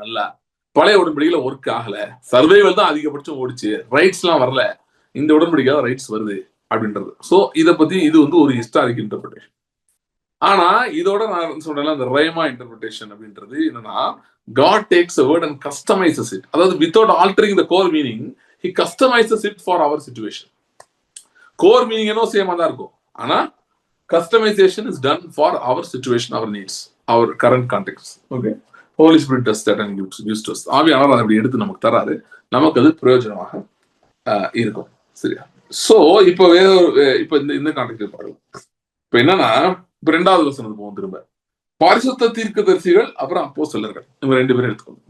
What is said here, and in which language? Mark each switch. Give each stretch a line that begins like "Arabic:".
Tamil: நல்லா பழைய உடன்படிக்கையில ஒர்க் ஆகல, சர்வைவல் தான் அதிகபட்சம் ஓடிச்சு, ரைட்ஸ் எல்லாம் வரல, இந்த உடன்படிக்கையில ரைட்ஸ் வருது அப்படின்றது. சோ இதை பத்தி இது வந்து ஒரு ஹிஸ்டாரிக் இன்டர்பிரேஷன். ஆனா இதோட நான் சொல்றேன், அந்த ரேமா இன்டர்பிரேஷன் அப்படின்றது என்னன்னா,
English: God takes a word and customizes it. அதாவது without altering the core meaning, he customizes it for our situation. core meaning
Tamil: என்னோ சேமா தான் இருக்கும், ஆனா
English: customization is done for our situation, our needs, our current context. Okay, Holy Spirit does that and gives to us.
Tamil: ஆவியானவர் அதை அப்படி எடுத்து நமக்கு தராரு, நமக்கு அது பிரயோஜனமாக இருக்கும். சரியா? சோ இப்போ இப்போ இந்த கான்டெக்ட் பாருங்க. இப்ப என்னன்னா, இப்ப 2வது வசனத்துக்கு போவோம் திரும்ப. பரிசுத்த தீர்க்கதரிசிகள் அப்புறம் அப்போஸ்தலர்கள், இவங்க 2 பேரும் எடுத்துக்கோங்க.